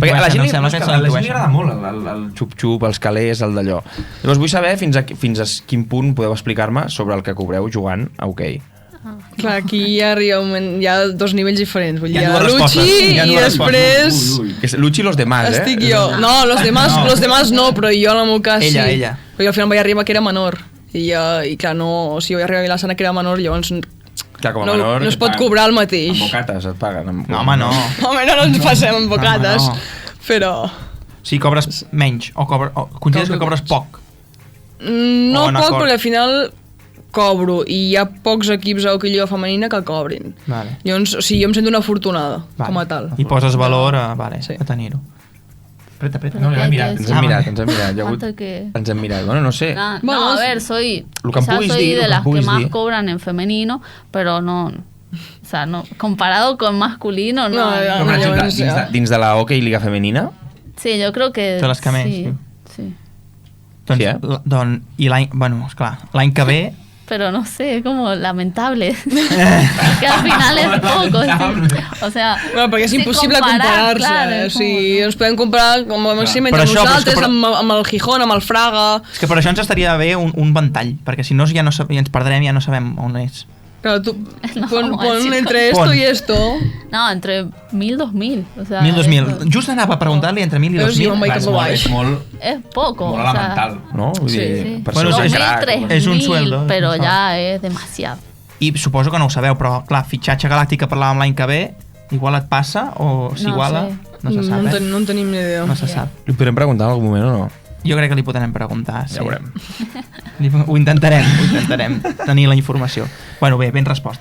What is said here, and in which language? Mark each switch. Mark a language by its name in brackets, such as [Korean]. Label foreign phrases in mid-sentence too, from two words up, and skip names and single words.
[Catalan] Perquè a la intueixen, gent, em sembla que se la a la gent li intueixen. agrada molt el xup-xup, els calés, el d'allò. Llavors vull saber fins a quin punt podeu explicar-me sobre el que cobreu jugant a hoquei. Clar, aquí ja arriba un moment, hi ha dos nivells diferents. Vull dir, Hi ha hi ha dues respostes. Luchi Hi ha i dues després... Que és Luchi i [Spanish] los demás, [Catalan] Estic jo. No, [Spanish] los demás [Catalan] no, però jo en el meu cas Ella, sí. ella. Perquè al final vaig arribar que era menor. I clar, no, o sigui, vaig arribar a Vilassana que era menor, llavors Clar, com a no, menor... no es et pot paguen. cobrar el Amb mateix. bocates et paguen. No, home, no. Home, no ens passem amb bocates. No. Però... Sí, cobres menys, o consideres que cobres poc? No O en poc, acord. perquè al final cobro i hi ha pocs equips a Hockey Lliga Femenina que cobrin. Vale. Llavors, o sigui, jo em sento una afortunada, Vale. com a tal. I poses valor a, Sí. a tenir-ho. Apreta. No, l'hem mirat, ens hem mirat. [Spanish] ¿Cuánto que...? [Catalan] Ens hem mirat. Bueno, no sé. [Spanish] No, Bueno, a ver, soy, [Catalan] Lo que em [Spanish] quizás [Catalan] puguis [Spanish] soy [Catalan] dir, lo [Spanish] de [Catalan] que [Spanish] las [Catalan] em [Spanish] que [Catalan] puguis [Spanish] más [Catalan] dir. [Spanish] cobran en femenino, pero no, o sea, no, comparado con masculino, no. No, [Catalan] Però, per exemple, dins de la Hockey Lliga Femenina, [Spanish] Sí, yo creo que [Catalan] De les que més, sí, sí. sí. Doncs, Sí, i l'any... Bueno, esclar, l'any que ve... [Spanish] Pero no sé, como lamentable. que al final es poco. Sí. O sea, [Catalan] Bueno, perquè és [Spanish] si [Catalan] impossible comparar, comparar-se. [Spanish] claro, [Catalan] O és sigui, ens podem comparar com a màxim Però entre això, però és que nosaltres, amb el Gijón, amb el Fraga... És que per això ens estaria bé un ventall, perquè si no ja no ja ens perdrem, ja no sabem on és. [Spanish] Claro, tú No, pon chico. entre esto Pon. y esto... no, entre 1.000 2.000. O sea, 1.000, 2.000. esto [Catalan] Just anava a preguntar-li entre 1.000 i Però sí, 2.000. home, i clar, cap és molt, baix. és molt, [Spanish] es poco. [Catalan] molt [Spanish] o sea, [Catalan] elemental, no? Vull Sí, dir, sí. per Bueno, això és- serà... 2.000, és un 3.000, [Spanish] sueldo, pero [Catalan] això. [Spanish] ya es demasiado. [Catalan] I suposo que no ho sabeu, però clar, fitxatge galàctic que parlàvem l'any que ve, igual et passa o s'iguala? [Spanish] sé. [Catalan] No se sap, no en tenim ni idea. No se sap. Li podrem preguntar en algun moment o no? Jo crec que li podrem preguntar, sí. Ja ho veurem. Ho intentarem tenir la informació. Bueno, bé, ben resposta.